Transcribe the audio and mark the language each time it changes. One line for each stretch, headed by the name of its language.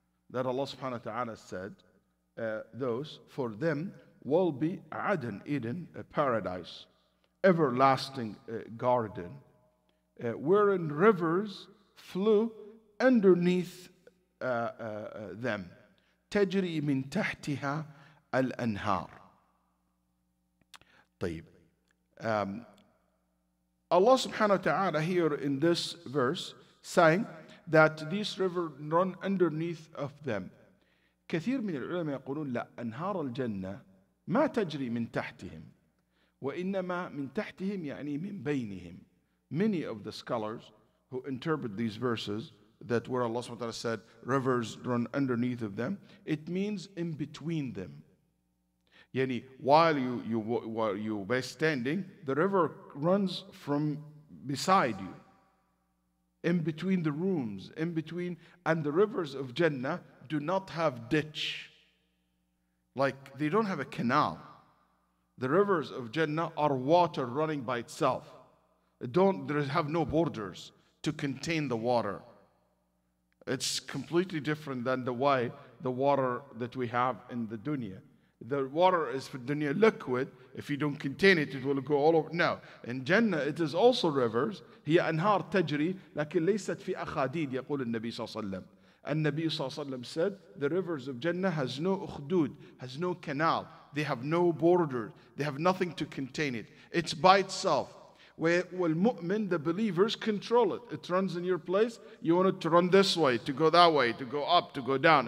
English: That Allah subhanahu wa ta'ala said, those, for them, will be Aden, Eden, a paradise, everlasting garden, wherein rivers flew underneath them.
Arabic: تجري من تحتها الأنهار. طيب.
English: Allah subhanahu wa ta'ala here in this verse saying that these rivers run underneath of them.
Arabic: كثير من العلماء يقولون لا أنهار الجنة ما تجري من تحتهم وإنما من تحتهم يعني من بينهم.
English: Many of the scholars who interpret these verses that where Allah subhanahu wa ta'ala said rivers run underneath of them, it means in between them. Yani while you were standing, the river runs from beside you, in between the rooms, in between, and the rivers of Jannah do not have ditch. Like they don't have a canal. The rivers of Jannah are water running by itself. They have no borders to contain the water. It's completely different than the water that we have in the dunya. The water is for dunya liquid. If you don't contain it, it will go all over. No. In Jannah, it is also rivers.
Arabic: هي أنهار تجري لكن ليست في أخاديد يقول النبي صلى الله عليه وسلم. النبي صلى الله عليه وسلم
English: said, the rivers of Jannah has no ukhdud, has no canal. They have no border. They have nothing to contain it. It's by itself. Where mu'min, the believers control it. It runs in your place. You want it to run this way, to go that way, to go up, to go down.